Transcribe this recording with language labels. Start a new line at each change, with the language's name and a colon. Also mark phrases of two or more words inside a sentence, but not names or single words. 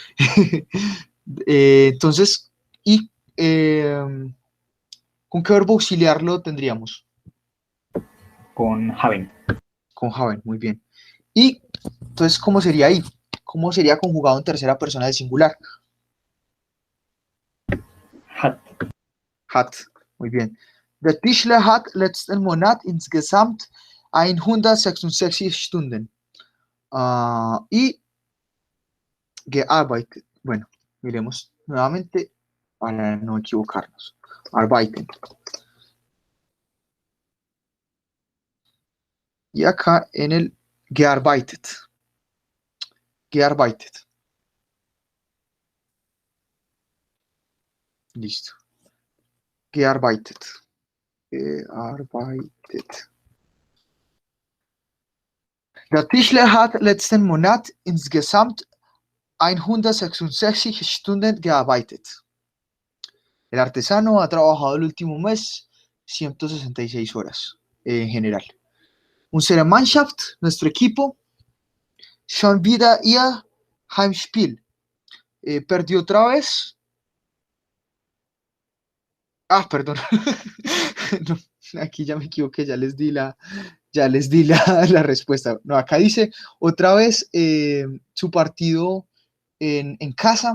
Spanish: Entonces, ¿y con qué verbo auxiliar lo tendríamos? Con haben. Con haben, muy bien. Y entonces, ¿cómo sería ahí? ¿Cómo sería conjugado en tercera persona del singular? Hat. Hat, muy bien.
German: Der Tischler hat letzten Monat insgesamt 166 Stunden.
Spanish: Y gearbeitet. Bueno, miremos nuevamente para no equivocarnos. Arbeiten. Y acá en el gearbeitet. Gearbeitet. Listo.
German: Gearbeitet. Gearbeitet. Der Tischler hat letzten Monat insgesamt 166 Stunden gearbeitet.
Spanish: El artesano ha trabajado el último mes 166 horas en general.
German: Unsere Mannschaft,
Spanish: nuestro equipo,
German: schon wieder ihr Heimspiel.
Spanish: Perdió otra vez. Perdón. No, aquí ya me equivoqué, ya les di la respuesta. No, acá dice otra vez su partido en casa.